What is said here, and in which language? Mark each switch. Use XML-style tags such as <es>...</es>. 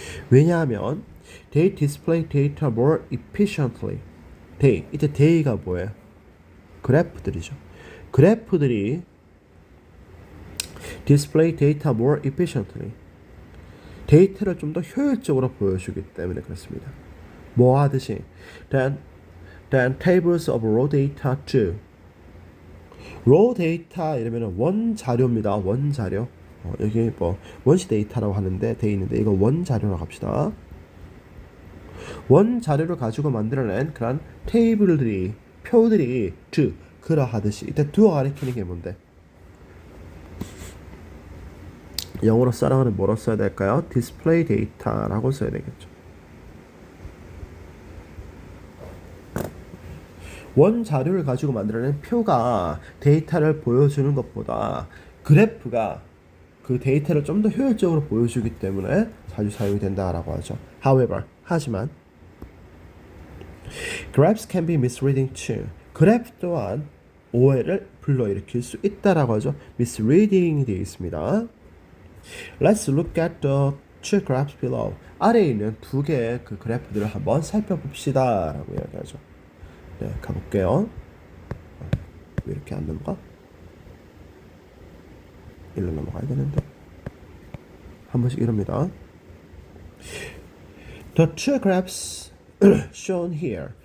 <ko>왜냐하면</ko> <en>they display data more efficiently.</en> <ko>이때 day가 뭐예요? 그래프들이죠. 그래프들이</ko> <en>display data more efficiently.</en> <ko>데이터를 좀 더 효율적으로 보여주기 때문에 그렇습니다. 뭐 하듯이</ko> <en>than tables of raw data do.</en> <ko>raw data 이러면 원 자료입니다. 원 자료. 여기 뭐 원시 데이터라고 하는데 돼 있는데 이거 원 자료라고 합시다. 원 자료를 가지고 만들어낸 그런 테이블들이 표들이 do 그러하듯이 이때 do가 가리키는 게 뭔데? 영어로 써라고는 뭐로 써야 될까요? display data라고 써야 되겠죠. 원 자료를 가지고 만들어낸 표가 데이터를 보여주는 것보다 그래프가 그 데이터를 좀 더 효율적으로 보여주기 때문에 자주 사용이 된다라고 하죠.</ko> <en>However,</en> <ko>하지만</ko> <en>graphs can be misleading too.</en> <ko>그래프 또한 오해를 불러일으킬 수 있다라고 하죠. misleading이 되어 있습니다.</ko> <en>Let's look at the two graphs below.</en> <ko>아래에 있는 두 개의 그 그래프들을 한번 살펴봅시다 라고 이야기하죠. 네, 가볼게요. 왜 이렇게 안 넘어가? 일로 넘어가야 되는데 한 번씩 이럽니다.</ko> <en>The two graphs shown here.</en>